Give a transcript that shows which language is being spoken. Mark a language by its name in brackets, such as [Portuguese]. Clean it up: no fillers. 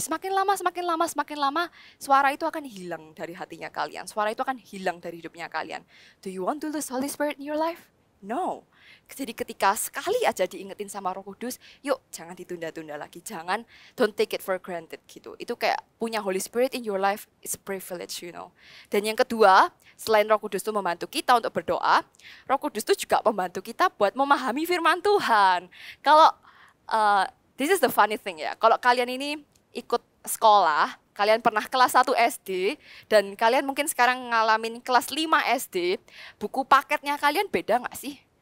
[Indonesian] Semakin lama, suara itu akan hilang dari hatinya kalian. Suara itu akan hilang dari hidupnya kalian. [English] Do you want to lose Holy Spirit in your life? No. [Indonesian] Jadi ketika sekali aja diingetin sama Roh Kudus, yuk jangan ditunda-tunda lagi. Jangan, [English] don't take it for granted gitu. [Indonesian] Itu kayak punya [English] Holy Spirit in your life, it's a privilege, you know. [Indonesian] Dan yang kedua, selain Roh Kudus itu membantu kita untuk berdoa, Roh Kudus itu juga membantu kita buat memahami firman Tuhan. Kalau, [English] this is the funny thing [Indonesian] ya, kalau kalian ini ikut sekolah, kalian pernah kelas 1 SD, dan kalian mungkin sekarang ngalamin kelas 5 SD, buku paketnya kalian beda nggak sih?